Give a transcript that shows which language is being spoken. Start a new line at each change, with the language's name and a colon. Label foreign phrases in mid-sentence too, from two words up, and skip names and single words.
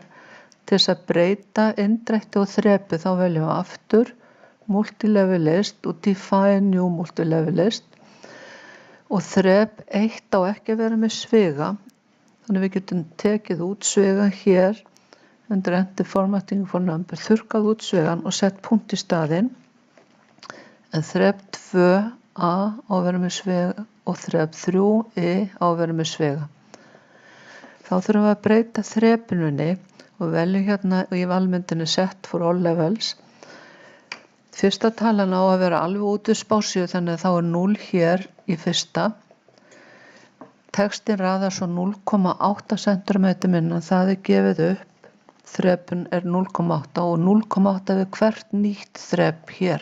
Icelandic: Til þess að breyta indrætti og þrepi þá veljum við aftur
English: multilevel list
Icelandic: og
English: define new multilevel list
Icelandic: og þrep 1 á ekki að vera með sviga, þannig við getum tekið út svigan hér undir
English: enter formatting for number,
Icelandic: þurrkað út svigan og sett punkt í staðinn, en þrep 2a á að vera með sviga og þrep 3i á að vera með sviga. Þá þurfum við að breyta þrepinunni og veljum hérna í valmyndinni
English: set for all levels.
Icelandic: Fyrsta talan á að vera alveg út við spásíu, þannig að þá er 0 hér í fyrsta. Textin raðar svo 0,8 cm minna, það er gefið upp. Þrepun er 0,8 og 0,8 við hvert nýtt þrep hér.